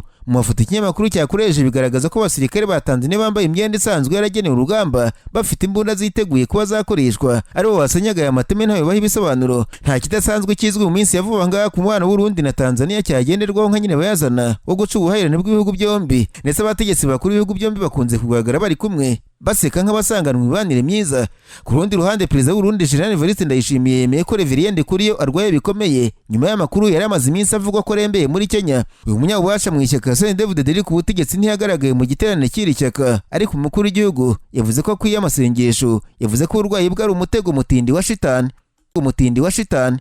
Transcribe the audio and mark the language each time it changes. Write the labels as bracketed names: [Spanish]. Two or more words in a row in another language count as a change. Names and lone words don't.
[Kinyarwanda] Mu mafoto ikinyamakuru cyakoresheje bigaragaza ko abasirikare ba Tanzania bambaye imyenda isanzwe yaragenewe urugamba bafite imbunda ziteguye kuba zakoreshwa aribo basenyaga aya mateme ntayo baha ibisobanuro. Nta kidasanzwe kizwi mu minsi ya vuba ngaha ku mubano w'Urundi na Tanzania cyagenderwaho nka nyine bayazana wo guca ubuhahirane bw'ibihugu byombi, ndetse abategetsi bakuru b'ibihugu byombi bakunze kugaragara bari kumwe baseka nk'abasanganwa imibanire myiza. Ku rundi ruhande perezida w'Urundi Jenerali Evariste Ndayishimiye yemeye ko Reverien Kuriyo arwaye bikomeye nyuma y'amakuru yari amaze iminsi avugwa ko arembeye muri Kenya. Uyu munyabubasha mu ishyaka David ku butegetsi ntiyagaragaye mu giterane cy'iri shyaka, ariko umukuru w'igihugu yavuze ko akwiye amasengesho. Yavuze ko uburwayi bwe ari umutego mutindi wa shitani.